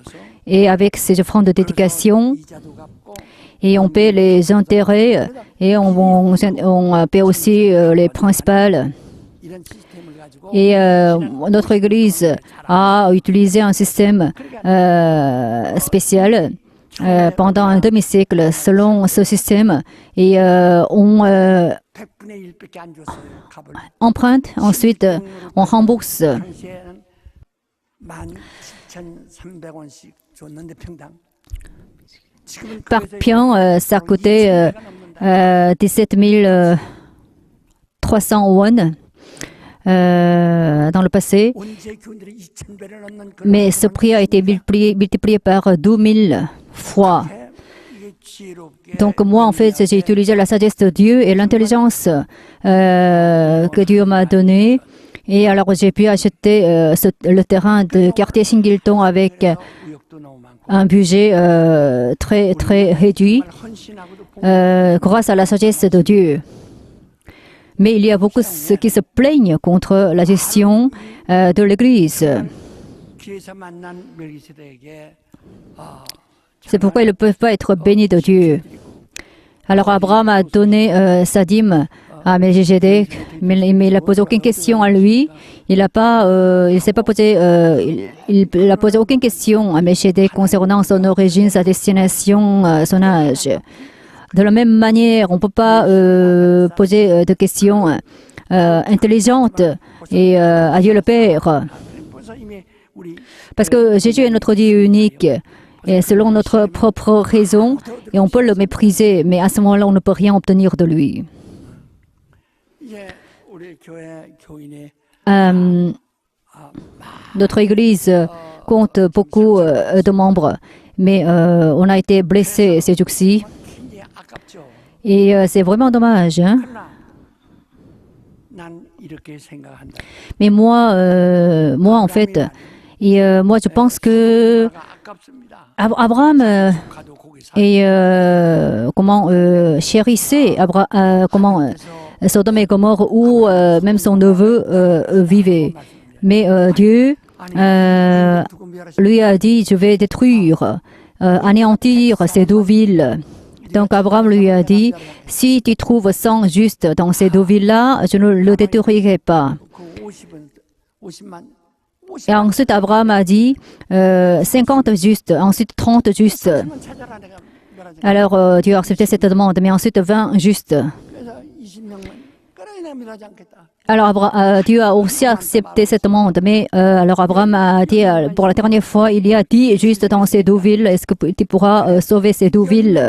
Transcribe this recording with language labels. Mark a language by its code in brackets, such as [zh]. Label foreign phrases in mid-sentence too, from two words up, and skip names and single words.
[fr] Et avec ces offrandes de dédication, et on paie les intérêts et on paie aussi les principales. Et notre Église a utilisé un système spécial pendant un demi-siècle selon ce système et on [ko] 100분의 1밖에 안 줬어요. 값을. [fr] emprunte, ensuite on rembourse. [ko] 당시에는 17,300원씩 줬는데 평당. 지금은 [fr] Par [ko] 그래서 [fr] pion, ça coûtait 17 300 won dans le passé, [ko] 언제 교인들이 2,000배를 넘는 그런 [fr] mais ce prix a été multiplié par 12 000 fois. [ko] 이게 지혜롭게 [fr] Donc moi, en fait, j'ai utilisé la sagesse de Dieu et l'intelligence que Dieu m'a donnée. Et alors, j'ai pu acheter le terrain de quartier Singleton avec [ko] 의욕도 너무 많고 [fr] un budget très, très réduit [ko] 헌신하고도 [fr] grâce à la sagesse de Dieu. Mais il y a beaucoup ceux qui se plaignent contre la gestion de l'Église. [ko] 길에서 만난 멜기세덱에게 [fr] C'est pourquoi ils ne peuvent pas être bénis de Dieu. Alors Abraham a donné sa dîme à Melchizedek, mais il n'a posé aucune question à lui. Il n'a pas, il s'est pas posé, il a posé aucune question à Melchizedek concernant son origine, sa destination, son âge. De la même manière, on ne peut pas poser de questions intelligentes et à Dieu le Père. [ko] 벌써 이미 우리 [fr] Parce que Jésus est notre Dieu unique, et selon notre propre raison, et on peut le mépriser, mais à ce moment-là, on ne peut rien obtenir de lui. [ko] 이제 우리 교회 교인의 [fr] Notre Église compte beaucoup de membres, mais on a été blessés ces jours-ci, [ko] 굉장히 아깝죠. [fr] et c'est vraiment dommage. Hein? [ko] 그러나 난 이렇게 생각한다. [fr] Mais moi, en fait, et moi, je pense que [ko] 아깝습니다. [fr] Abraham [ko] 가도 거기 사. [fr] et chérissait Sodome et Gomorrhe où même son neveu vivait. Mais Dieu lui a dit, je vais détruire, anéantir ces deux villes. Donc Abraham lui a dit, si tu trouves 100 justes dans ces deux villes-là, je ne le détruirai pas. [ko] 그 50만 [fr] Et ensuite Abraham a dit, 50 justes, ensuite 30 justes. [ko] 찾아라 내가 멸하지. [fr] Alors Dieu a accepté cette demande, mais ensuite 20 justes. [ko] 그래서 20명만 그래 내가 멸하지 않겠다. [fr] Alors Dieu a aussi accepté cette demande, mais alors Abraham a dit pour la dernière fois, il y a 10 justes dans ces deux villes, est-ce que tu pourras sauver ces deux villes?